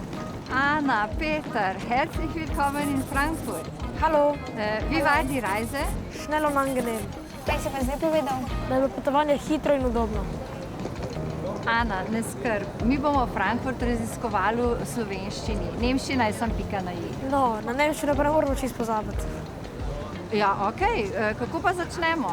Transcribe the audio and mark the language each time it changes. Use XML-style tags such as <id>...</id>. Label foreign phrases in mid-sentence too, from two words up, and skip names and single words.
<de>Anna, Peter, herzlich willkommen in Frankfurt. Hallo. Wie war die Reise? Schnell und angenehm.</de> <sl>Kaj si pa zdaj povedal? Da je bilo potovanje hitro in udobno. Ana, ne skrb. Mi bomo Frankfurt raziskovali v slovenščini. Nemščina je samo pika na i. No, na nemščino pa ne moramo čisto pozabiti. Ja, okej. Kako pa začnemo?</sl>